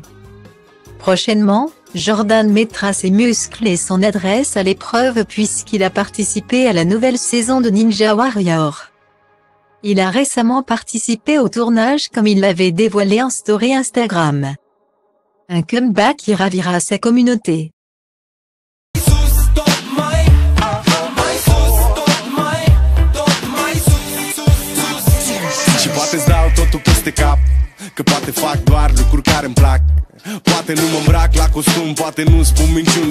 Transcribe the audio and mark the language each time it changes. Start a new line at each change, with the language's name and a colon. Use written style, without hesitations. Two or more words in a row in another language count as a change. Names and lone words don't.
French: Prochainement, Jordan mettra ses muscles et son adresse à l'épreuve puisqu'il a participé à la nouvelle saison de Ninja Warrior. Il a récemment participé au tournage comme il l'avait dévoilé en story Instagram. Un comeback qui ravira sa communauté.
Romanian: Și poate-ți dau totul peste cap, că poate fac doar lucruri care-mi plac. Poate nu mă îmbrac la costum, poate nu spun minciuni.